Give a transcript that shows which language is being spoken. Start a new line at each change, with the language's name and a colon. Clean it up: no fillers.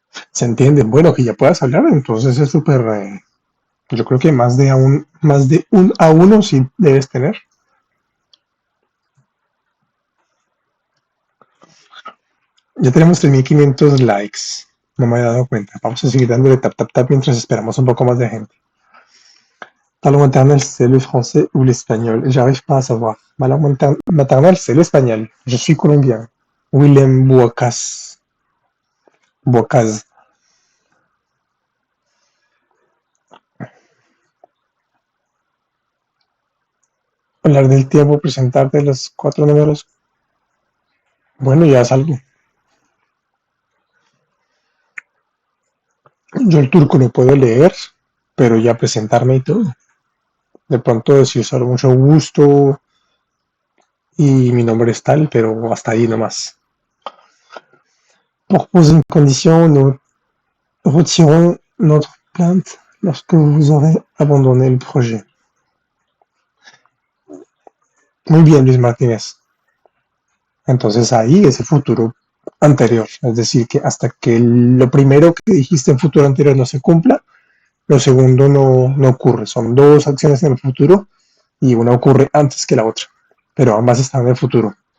Spanish: ¿Se entiende? Bueno, que ya puedas hablar, entonces es súper, yo creo que más de un A1 sí debes tener. Ya tenemos 3.500 likes. No me había dado cuenta. Vamos a seguir dándole tap, tap, tap mientras esperamos un poco más de gente.
French: Ta langue maternelle, c'est le français ou l'espagnol? J'arrive pas à savoir. Ma langue maternelle, c'est l'espagnol. Je suis colombien. Willem Buocas. Buocaz.
Spanish: Hablar del tiempo, presentarte los cuatro números. Bueno, ya es algo. Yo el turco lo puedo leer, pero ya presentarme y todo. De pronto decir solo mucho gusto y mi nombre es tal, pero hasta ahí nomás.
French: Pour poser une condition, nous retirons notre plainte lorsque vous aurez abandonné le projet.
Spanish: Muy bien, Luis Martínez. Entonces ahí ese futuro anterior, es decir, que hasta que lo primero que dijiste en futuro anterior no se cumpla, lo segundo no ocurre. Son dos acciones en el futuro y una ocurre antes que la otra, pero ambas están en el futuro.